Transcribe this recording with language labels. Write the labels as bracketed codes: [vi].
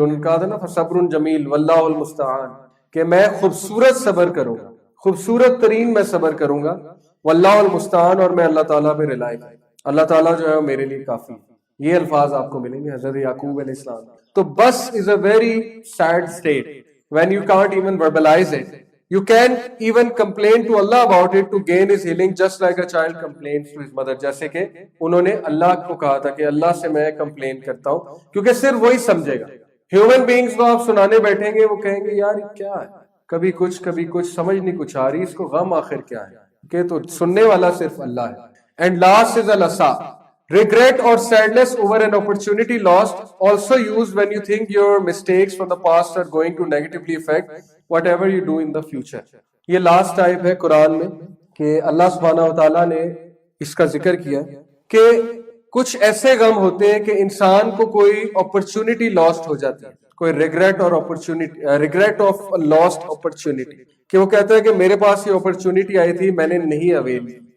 [ur] ان کا تھا نا [ar] فصبر جمیل واللہ المستعان، [ur] کہ میں خوبصورت صبر کروں گا، خوبصورت ترین میں صبر کروں گا، واللہ المستعان، اور میں اللہ تعالیٰ پہ ریلائی کروں، اللہ تعالیٰ جو ہے وہ میرے لیے کافی. یہ الفاظ آپ کو ملیں گے حضرت یعقوب علیہ السلام. [en] تو بس is a very sad state when you can't even verbalize it. You can even complain to Allah about it to gain his healing, just like a child complains to his mother. [ur] جیسے کہ انہوں نے اللہ کو کہا تھا کہ اللہ سے میں کمپلین کرتا ہوں کیونکہ صرف وہی سمجھے گا. ہیومن بینگز کو آپ سنانے بیٹھیں گے وہ کہیں گے یار یہ کیا ہے, کبھی کچھ سمجھ نہیں کچھ آ رہی, اس کو غم آخر کیا ہے, کہ تو سننے والا صرف اللہ ہے. [en] And last is alas. Regret or sadness over an opportunity lost, also used when you think your mistakes from the past are going to negatively affect whatever you do in the future. [ur] یہ last type ہے قرآن میں کہ اللہ سبحانہ و تعالیٰ نے اس کا ذکر کیا کہ کچھ ایسے غم ہوتے ہیں کہ انسان کو کوئی اپرچونٹی لاسٹ ہو جاتی ہے, کوئی ریگریٹ اور opportunity, [en] regret of last opportunity, [ur] کہ وہ کہتا ہے کہ میرے پاس یہ اپرچونٹی آئی تھی میں نے نہیں اویل کی.